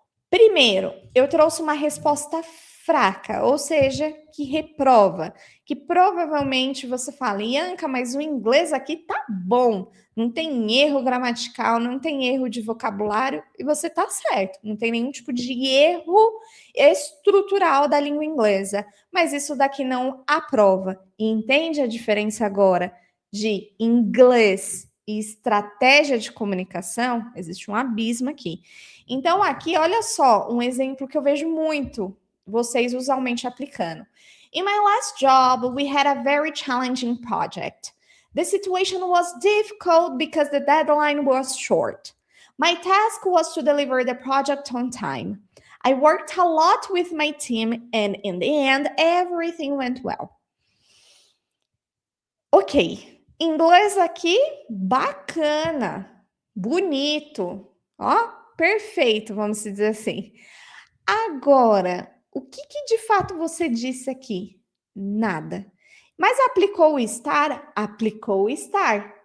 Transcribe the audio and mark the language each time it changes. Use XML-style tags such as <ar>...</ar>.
<pt>Primeiro, eu trouxe uma resposta fraca, ou seja, que reprova, que provavelmente você fala, Ianca, mas o inglês aqui tá bom, não tem erro gramatical, não tem erro de vocabulário, e você tá certo, não tem nenhum tipo de erro estrutural da língua inglesa, mas isso daqui não aprova. E entende a diferença agora de inglês e estratégia de comunicação? Existe um abismo aqui. Então, aqui, olha só, um exemplo que eu vejo muito vocês usualmente aplicando.</pt> <en>In my last job, we had a very challenging project. The situation was difficult because the deadline was short. My task was to deliver the project on time. I worked a lot with my team and in the end, everything went well. Ok,</en> <pt>Inglês aqui, bacana, bonito, ó, perfeito, vamos dizer assim. Agora, o que de fato você disse aqui? Nada. Mas aplicou o estar? Aplicou o estar.</pt>